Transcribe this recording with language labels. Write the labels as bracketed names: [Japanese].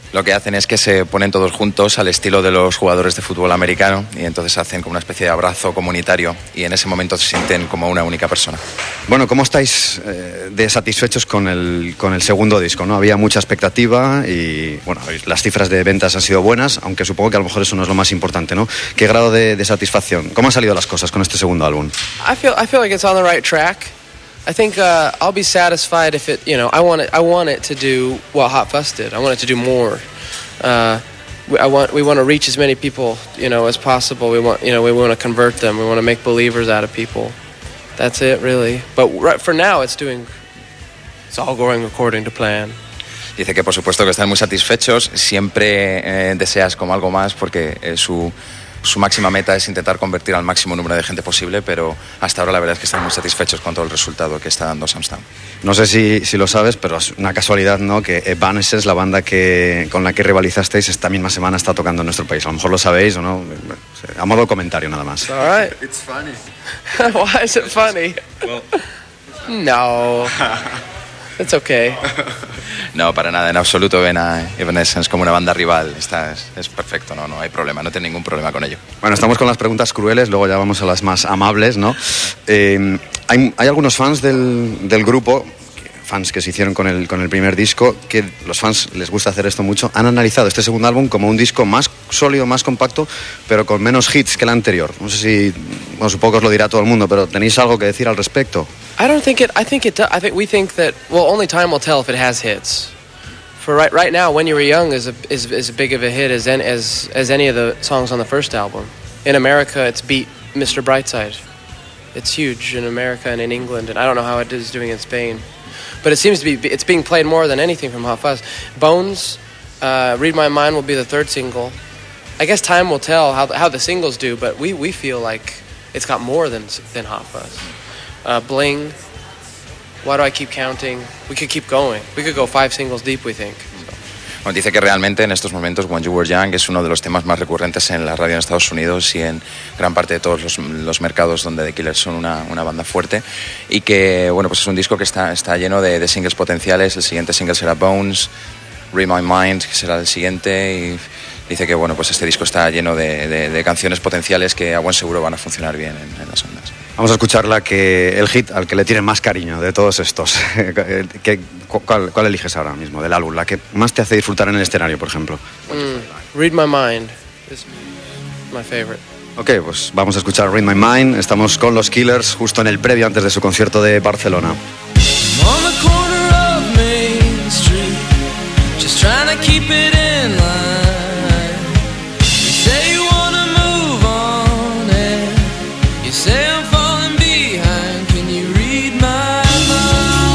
[Spanish] Lo que hacen es que se ponen todos juntos al estilo de los jugadores de fútbol americano y entonces hacen como una especie de abrazo comunitario y en ese momento se sienten como una única persona. Bueno, ¿cómo estáis de satisfechos con el segundo disco? ¿No? Había mucha expectativa y bueno, las cifras de ventas han sido buenas, aunque supongo que a lo mejor eso no es lo más importante, ¿no? ¿Qué grado de satisfacción? ¿Cómo han salido las cosas con este segundo álbum? [English] I feel like it's on the right track. I think I'll be satisfied if it, you know, I want it to do what Hot Fuss did. I want it to do more. we want to reach as many people, you know, as possible. We want to convert them. We want to make believers out of people. That's it, really. But right for now, it's all going according to plan. [Spanish] Dice que por supuesto que están muy satisfechos. Siempre deseas como algo más porque su máxima meta es intentar convertir al máximo número de gente posible, pero hasta ahora la verdad es que están muy satisfechos con todo el resultado que está dando Sam's Town. No sé si lo sabes, pero es una casualidad, ¿no?, que Evanescence, la banda con la que rivalizasteis, esta misma semana está tocando en nuestro país. A lo mejor lo sabéis o no, a modo de comentario nada más. [English] All right. It's funny. Why is it funny? Well, no. It's okay. [Spanish] No, para nada, en absoluto. Ven a Evanescence como una banda rival. Es perfecto, no hay problema, no tiene ningún problema con ello. Bueno, estamos con las preguntas crueles, luego ya vamos a las más amables, ¿no? Hay algunos fans del grupo, fans que se hicieron con el primer disco, que los fans les gusta hacer esto mucho, han analizado este segundo álbum como un disco más sólido, más compacto, pero con menos hits que el anterior. No sé si, bueno, supongo que os lo dirá todo el mundo, pero ¿tenéis algo que decir al respecto? [English] I think well, only time will tell if it has hits. For right now, When You Were Young is as big of a hit as any of the songs on the first album. In America, it's beat Mr. Brightside. It's huge in America and in England, and I don't know how it is doing in Spain. But it seems to be—it's being played more than anything from Hot Fuzz. Bones, "Read My Mind" will be the third single. I guess time will tell how the singles do. But we feel like it's got more than Hot Fuzz. Bling, why do I keep counting? We could keep going. We could go five singles deep, we think. [Spanish] Bueno, dice que realmente en estos momentos When You Were Young es uno de los temas más recurrentes en la radio en Estados Unidos y en gran parte de todos los mercados donde The Killers son una banda fuerte, y que, bueno, pues es un disco que está lleno de singles potenciales. El siguiente single será Bones, Read My Mind, que será el siguiente, y dice que, bueno, pues este disco está lleno de canciones potenciales que a buen seguro van a funcionar bien en las ondas. Vamos a escuchar el hit al que le tienen más cariño de todos estos. ¿Cuál eliges ahora mismo del álbum? ¿La que más te hace disfrutar en el escenario, por ejemplo? [English] Read My Mind is my favorite. [Spanish] Ok, pues vamos a escuchar Read My Mind. Estamos con los Killers justo en el previo antes de su concierto de Barcelona. [English] I'm on the corner of Main Street, just trying to keep it in line. You say you wanna move on and you say I'm falling behind. Can you read my mind?